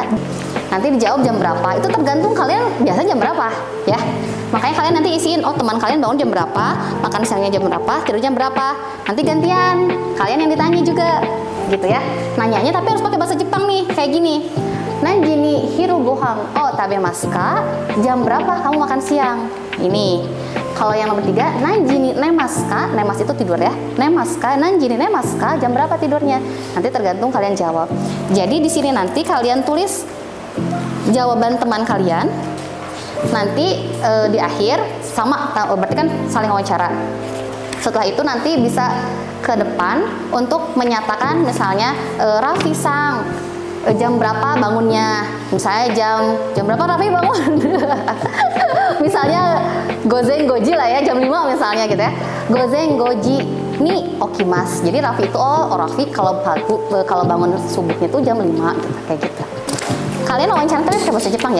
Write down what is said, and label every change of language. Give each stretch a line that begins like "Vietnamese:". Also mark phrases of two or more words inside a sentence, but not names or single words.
Indonesian: Nanti dijawab jam berapa? Itu tergantung kalian biasa jam berapa ya. Makanya kalian nanti isiin, oh teman kalian bangun jam berapa, makan siangnya jam berapa, tidur jam berapa. Nanti gantian, kalian yang ditanya juga, gitu ya. Nanyanya tapi harus pakai bahasa Jepang nih, kayak gini.
Japanese: Nanji ni hiru gohang, oh tabemasu ka?
Indonesian: Jam berapa kamu makan siang? Ini. Kalau yang nomor 3,
Japanese: nanji ni nemasu ka?
Indonesian: Nemas itu tidur ya.
Japanese: Nemasu ka? Nanji ni nemasu ka?
Indonesian: Jam berapa tidurnya? Nanti tergantung kalian jawab. Jadi di sini nanti kalian tulis jawaban teman kalian. Nanti di akhir sama, berarti kan saling wawancara. Setelah itu nanti bisa ke depan untuk menyatakan misalnya Raffi sang jam berapa bangunnya, misalnya jam berapa Raffi bangun. Misalnya
Japanese: gozeng goji
Indonesian: lah ya, jam 5 misalnya gitu ya.
Japanese: Gozeng goji ni okimas.
Indonesian: Jadi Raffi itu Raffi kalau bangun subuhnya itu jam 5 gitu, kayak gitu. Kalian wawancara tapi pakai bahasa Jepang ya.